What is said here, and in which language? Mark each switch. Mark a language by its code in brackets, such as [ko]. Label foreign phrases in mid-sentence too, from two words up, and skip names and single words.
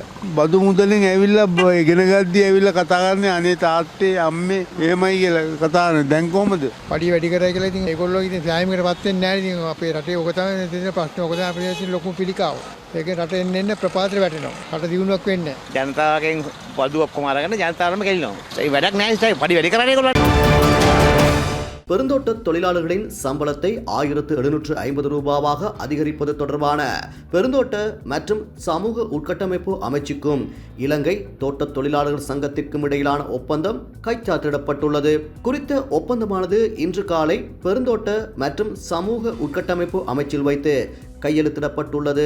[si] බදු මුදලින් ඇවිල්ලා ඉගෙන ගද්දි ඇවිල්ලා කතා කරන්නේ අනේ තාත්තේ අම්මේ එහෙමයි කියලා කතා කරන්නේ. දැන් කොහමද? පඩිය වැඩි කරයි කියලා ඉතින් ඒගොල්ලෝ ඉතින් සෑහීමකටපත් වෙන්නේ නැහැ. ඉතින් අපේ රටේ ඔක තමයි තියෙන ප්‍රශ්නේ. ඔක තමයි අපේ තියෙන ලොකුම පිළිකාව. ඒකෙන් රට එන්න ප්‍රපාතේ වැටෙනවා. රට දියුණුවක් වෙන්නේ නැහැ. ජනතාවගෙන් බදු ඔක්කොම අරගෙන ජනතාවටම කෙලිනවා. ඒ වැඩක් නැහැ ඉතින් පඩි වැඩි කරන්නේ ඒගොල්ලෝ. [ta] பெருந்தோட்ட தொழிலாளர்களின் சம்பளத்தை 1750 ரூபாவாக அதிகரிப்பது தொடர்பான பெருந்தோட்ட மற்றும் சமூக உட்கட்டமைப்பு அமைச்சுக்கும் இலங்கை தோட்ட தொழிலாளர்கள் சங்கத்திற்கும் இடையிலான ஒப்பந்தம் கைச்சாத்திடப்பட்டுள்ளது. குறித்த ஒப்பந்தமானது இன்று காலை பெருந்தோட்ட மற்றும் சமூக உட்கட்டமைப்பு அமைச்சில் வைத்து கையெழுத்திடப்பட்டுள்ளது.